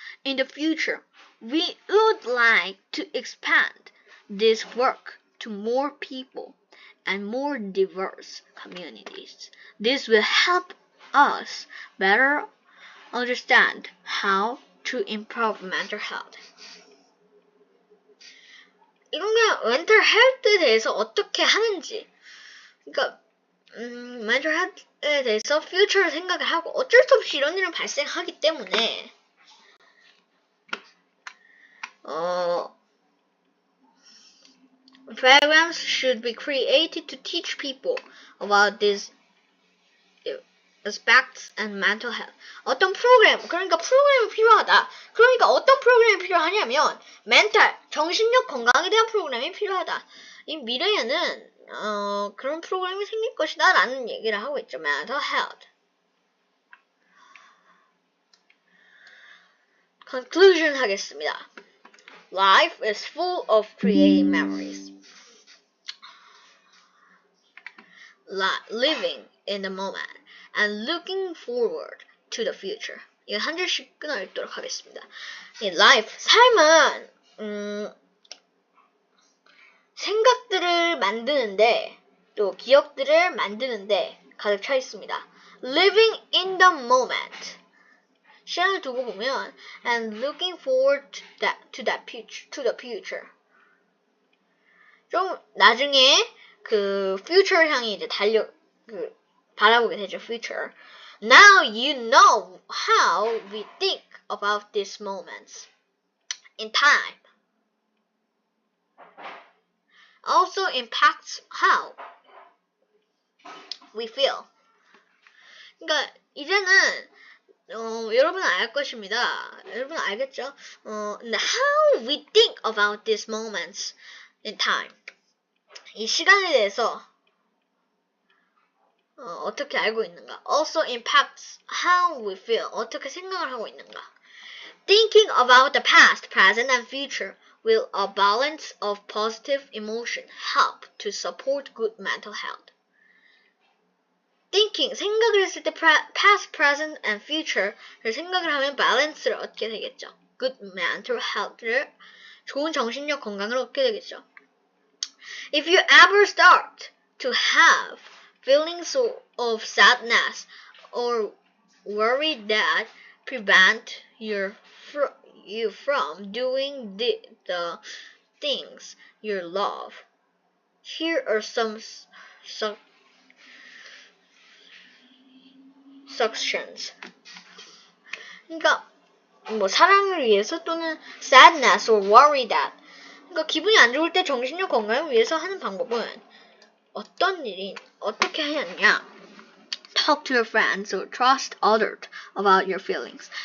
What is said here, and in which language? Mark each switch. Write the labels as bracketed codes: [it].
[en] In the future, we would like to expand this work to more people and more diverse communities. This will help us better understand how to improve mental health. [ko] 이건 그냥 mental health에 대해서 어떻게 하는지. 그러니까 mental health 대해서 future를 생각을 하고 어쩔 수 없이 이런 일은 발생하기 때문에 [en] programs should be created to teach people about these aspects and mental health. [ko] 어떤 프로그램이 필요하다. 그러니까 어떤 프로그램이 필요하냐면 멘탈, 정신력 건강에 대한 프로그램이 필요하다. 이 미래에는 그런 프로그램이 생길 것이다 라는 얘기를 하고 있죠. [en] mental health. conclusion 하겠습니다. Life is full of creating memories. Living in the moment and looking forward to the future. [ko] 이거 한 줄씩 끊어 읽도록 하겠습니다. Life, 삶은 생각들을 만드는데 또 기억들을 만드는데 가득 차 있습니다. [en] Living in the moment. [ko] 시간을 두고 보면 [en] and looking forward to the future. [ko] 좀 나중에 그 future 향이 이제 바라보게 되죠. [en] future. Now you know how we think about these moments in time. Also impacts how we feel. [ko] 그러니까 이제는 여러분은 알 것입니다. 여러분 알겠죠? [en] How we think about these moments in time. [ko] 이 시간에 대해서 어떻게 알고 있는가? [en] Also impacts how we feel. [ko] 어떻게 생각을 하고 있는가? [en] Thinking about the past, present, and future will a balance of positive emotion help to support good mental health. [ko] Thinking, 생각을 했을 때 [en] past, present, and future를 [ko] 생각을 하면 balance를 얻게 되겠죠. [en] Good mental health를 [ko] 좋은 정신력 건강을 얻게 되겠죠. [en] If you ever start to have feelings of sadness or worry that prevent you from doing the things you love, here are some suggestions. [ko] 그러니까 뭐 사랑을 위해서 또는 [en] sadness or worry that. [ko] 그러니까 기분이 안 좋을 때 정신력 건강을 위해서 하는 방법은 어떤 일이 어떻게 하느냐? [en] Talk to your friends or trust others about your feelings.